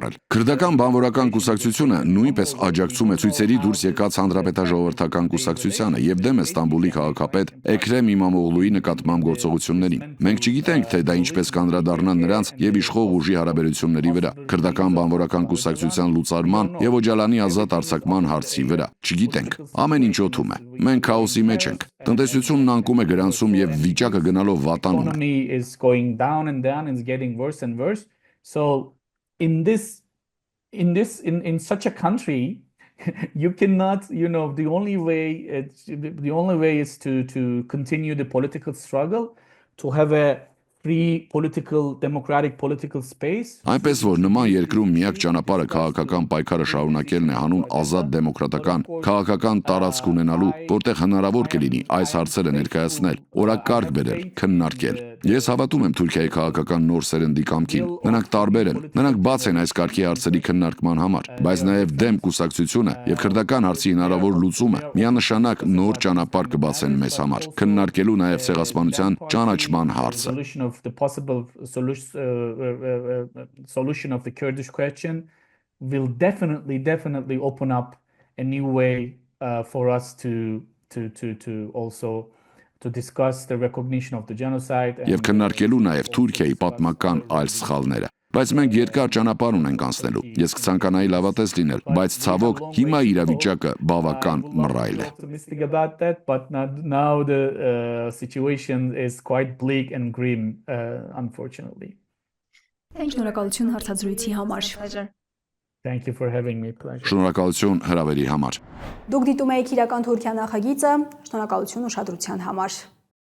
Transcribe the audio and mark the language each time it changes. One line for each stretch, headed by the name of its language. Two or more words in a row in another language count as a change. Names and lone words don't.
Armenian: առել։ Քրդական բանվորական կուսակցությունը նույնպես աջակցում է ցույցերի դուրս եկած հանրապետաժողովրդական կուսակցությանը եւ դեմ է Ստամբուլի քաղաքապետ Էքրեմ Իմամօղլուի նկատմամբ գործողություններին։ Մենք չգիտենք, թե դա ինչպես կանդրադառնան նրանց եւ իշխող ուժի հարաբերությունների վրա, քրդական բանվորական կուսակցության լուծարման եւ Օջալանի ազատ արձակման հարցի վրա։ Չգիտենք։ Ամեն ինչ օդում է։ Մենք քաոսի մեջ ենք։ Տնտեսությունն անկում է գրանցում եւ վիճակը գնալով վատանում է։
English: Is going down and it's getting worse and worse. So in such a country you cannot, the only way is to continue the political struggle, to have a free democratic political space.
Armenian: Այնպես որ նման երկրում միակ ճանապարհը քաղաքական պայքարը շարունակելն է հանուն ազատ դեմոկրատական քաղաքական տարածք ունենալու, որտեղ հնարավոր կլինի այս հարցերը ներկայացնել, օրակարգ բերել, քննարկել։ Ես հավատում եմ Թուրքիայի քաղաքական նոր սերնդի կամքին։ Նրանք տարբեր են, նրանք բաց են այս կարգի հարցերի քննարկման համար, բայց նաև դեմ կուսակցությունը եւ քրդական հարցի հնարավոր լուծումը միանշանակ նոր ճանապարհ կբացեն մեզ համար, քննարկելու նաև ցեղասպանության ճանաչման հարցը։
English: The possible solution of the Kurdish question will definitely open up a new way for us to also to discuss the recognition of the genocide.
Armenian: Եվ քննարկելու նաև Թուրքիայի պատմական այլ սխալները։ Բայց մենք երկար ճանապարհ ունենք անցնելու։ Ես կցանկանայի լավատես լինել, բայց ցավոք հիմա իրավիճակը բավական մռայլ է։
English: Optimistic about that, but now the situation is quite bleak and grim, unfortunately.
Armenian: Շնորհակալություն հարցազրույցի համար։
English: Thank you for having me. Pleasure.
Armenian: Շնորհակալություն հրավերի համար։ Դուք դիտում եք իրական Թուրքիա նախագիծը, շնորհակալություն ուշադրության համար։